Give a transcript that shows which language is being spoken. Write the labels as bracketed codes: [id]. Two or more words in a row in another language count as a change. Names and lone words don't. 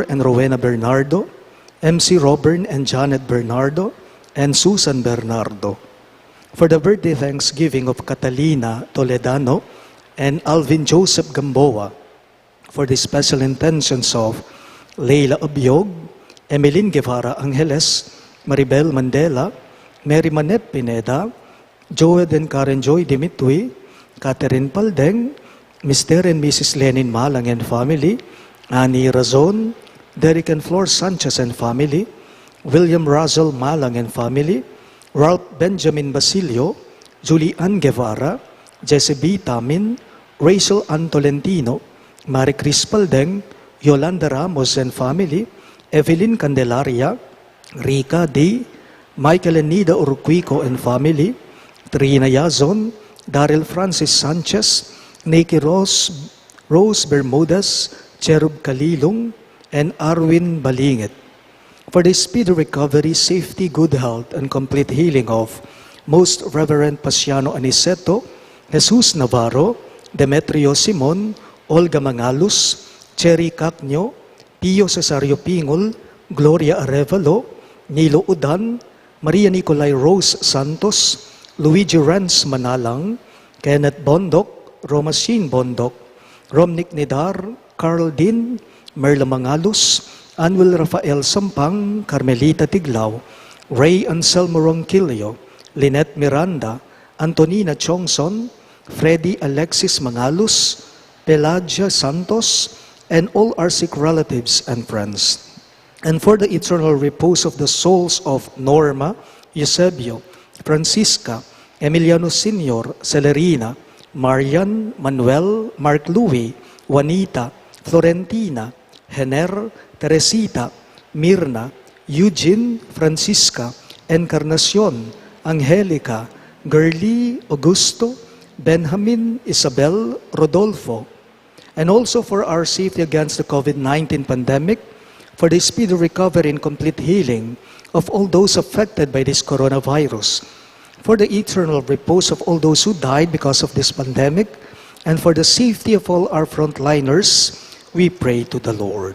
[en] and Rowena Bernardo, MC Robert and Janet Bernardo, and Susan Bernardo. For the birthday thanksgiving of Catalina Toledano and Alvin Joseph Gamboa, for the special intentions of Leila Abiog, Emeline Guevara Angeles, Maribel Mandela, Mary Manep Pineda, Joed and Karen Joy Dimitwi, Catherine Paldeng, Mr. and Mrs. Lenin Malang and family, Annie Razon, Derek and Flor Sanchez and family, William Russell Malang and family, Ralph Benjamin Basilio, Julie Ann Guevara, Jesse B. Tamin, Rachel Ann Tolentino, Marie Cris Paldeng, Yolanda Ramos and family, Evelyn Candelaria, Rika D., Michael and Nida Urquico and family, Trina Yazon, Daryl Francis Sanchez, Nikki Rose Bermudez, Cherub Kalilong, and Arwin Balingit. For the speedy recovery, safety, good health, and complete healing of Most Reverend Pasiano Aniceto, Jesus Navarro, Demetrio Simon, Olga Mangalus, Cherry Cacnyo, Pio Cesario Pingol, Gloria Arevalo, Nilo Udan, Maria Nicolay Rose Santos, Luigi Renz Manalang, Kenneth Bondok, Romasin Bondok, Romnick Nidar, Carl Din, Merla Mangalus, Anwil Rafael Sampang, Carmelita Tiglao, Ray Anselmo Ronquillo, Lynette Miranda, Antonina Chongson, Freddy Alexis Mangalus, Pelagia Santos, and all our sick relatives and friends. And for the eternal repose of the souls of Norma, Eusebio, Francisca, Emiliano Senior, Celerina, Marian, Manuel, Mark Louis, Juanita, Florentina, Hener, Teresita, Mirna, Eugene, Francisca, Encarnacion, Angelica, Gerly, Augusto, Benjamin, Isabel, Rodolfo, and also for our safety against the COVID-19 pandemic, for the speedy recovery and complete healing of all those affected by this coronavirus, for the eternal repose of all those who died because of this pandemic, and for the safety of all our frontliners, we pray to the Lord.